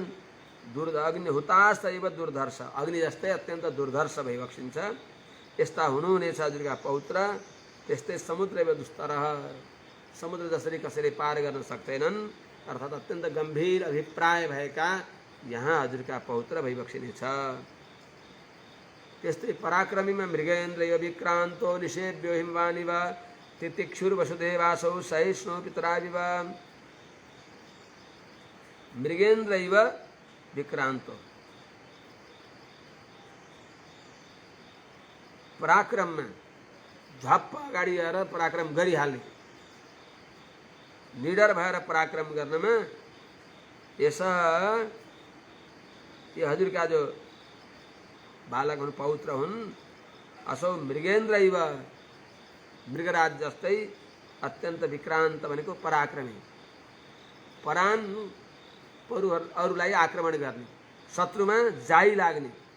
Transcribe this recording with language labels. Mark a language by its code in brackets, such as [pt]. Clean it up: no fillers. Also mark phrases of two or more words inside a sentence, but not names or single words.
[sa] अग्निहुतास्तैव दुर्धर्ष, [ne] अग्नि जस्तै अत्यन्त दुर्धर्ष भइबक्सिन्छ। यस्ता हुनुहुनेछ हजुरका पौत्र। त्यस्तै [sa] समुद्रैव दुस्तरः, [ne] समुद्र जसरी कसैले पार गर्न सक्दैनन्, अर्थात् अत्यन्त गम्भीर अभिप्राय भएका यहाँ हजुरका पौत्र भइबक्सिनेछ। त्यस्तै पराक्रमीमा [sa] मृगेन्द्रैव विक्रान्तो निषेव्यो हिमवानिव तितिक्षुर्वसुदेवासौ सहिष्णु पितराविव। मृगेन्द्रैव विक्रान्तो, [ne] पराक्रममा झप्प अगाडि गएर पराक्रम गरिहाल्ने, निडर भएर पराक्रम गर्नमा यसा ये हजुरका जो बालक हुन्, पौत्र हुन्, [sa] असौ मृगेन्द्रैव, [ne] मृगराज जस्तै अत्यन्त विक्रान्त भनेको पराक्रमी, परान अरूलाई आक्रमण गर्ने, शत्रुमा जाई लाग्ने।